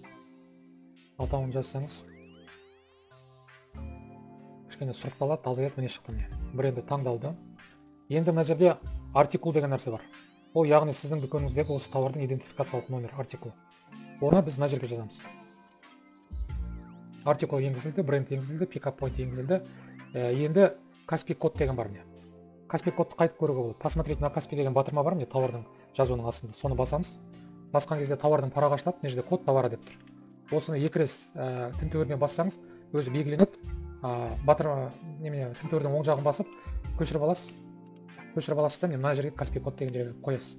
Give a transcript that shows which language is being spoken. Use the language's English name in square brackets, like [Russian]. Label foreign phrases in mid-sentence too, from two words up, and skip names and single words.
[Kazakh] Атауын жазсаңыз кішкене сұрыпталады, таза ет міне шықты. Бренді таңдалды. Енді мына жерде артикул деген нәрсе бар. Ол яғни сіздің дүкеніңіздегі осы товардың идентификациялық номер, артикул. Оны біз мына жерге жазамыз. Артикул енгізілді, бренд енгізілді, [English] pick up point енгізілді. [Kazakh] Енді Каспий код деген бар міне. Каспий кодты қайтып көруге болады. [Russian] Посмотреть на [Kazakh] Каспий деген батырма бар міне, товардың жазуының астында. Соны басамыз. Басқан кезде товардың парағы ашылады, мына жерде [Russian] код товары [Kazakh] деп тұр. Осыны екі рет тінтуірмен бассаңыз, өзі белгіленеді. Батырма немене тінтуірдің оң жағын басып, көшіріп аласыз. Көшіріп аласыз да мына жерге Каспий код деген жерге қоясыз.